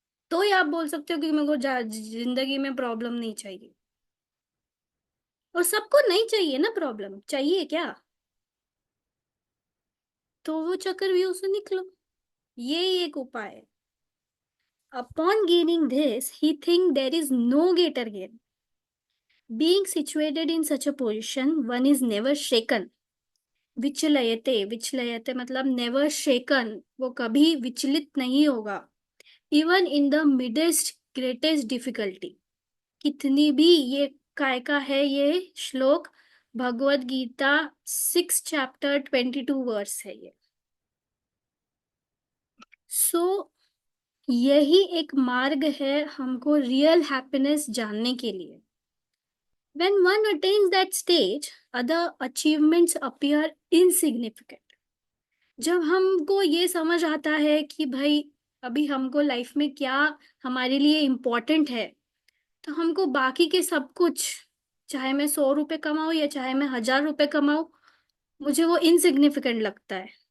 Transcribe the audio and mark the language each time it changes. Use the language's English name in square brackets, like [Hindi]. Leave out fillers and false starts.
[Hindi] तो ही आप बोल सकते हो कि मेरे को जिंदगी में प्रॉब्लम नहीं चाहिए। और सबको नहीं चाहिए ना प्रॉब्लम, चाहिए क्या? तो वो चक्रव्यूह से निकलो, ये एक उपाय है। [English] Upon gaining this, he think there is no greater gain. Being situated in such a position, one is never shaken. [Hindi] विचलयते, विचलयते मतलब [English] never shaken, [Hindi] वो कभी विचलित नहीं होगा। [English] even in the midst greatest difficulty, [Hindi] कितनी भी, ये काय का है ये श्लोक? भगवत गीता 6 चैप्टर 22 वर्स है ये। सो यही एक मार्ग है हमको रियल हैप्पीनेस जानने के लिए। [English] When one attains that stage, other achievements appear insignificant. [Hindi] जब हमको ये समझ आता है कि भाई अभी हमको लाइफ में क्या हमारे लिए इम्पोर्टेंट है, तो हमको बाकी के सब कुछ, चाहे मैं 100 रुपए कमाऊं या चाहे मैं 1000 रुपए कमाऊं, मुझे वो इनसिग्निफिकेंट लगता है।